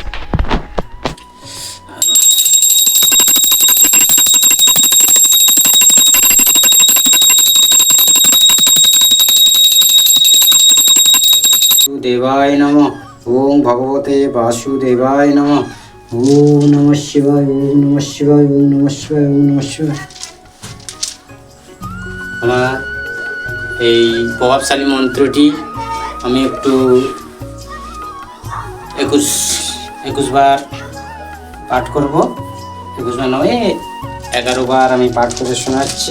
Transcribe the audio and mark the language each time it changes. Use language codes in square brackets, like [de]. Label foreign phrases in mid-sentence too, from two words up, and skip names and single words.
[sa] देवाय नमः। ओम भगवते वासुदेवाय नमः। ओम नमः शिवाय, ओम नमः शिवाय, ओम नमः शिवाय, ओम नमः शिवाय। [bn] আমার এই প্রভাবশালী মন্ত্রটি আমি একটু 21 বার পাঠ করব। 21 বার নয়, 11 বার আমি পাঠ করে শোনাচ্ছি।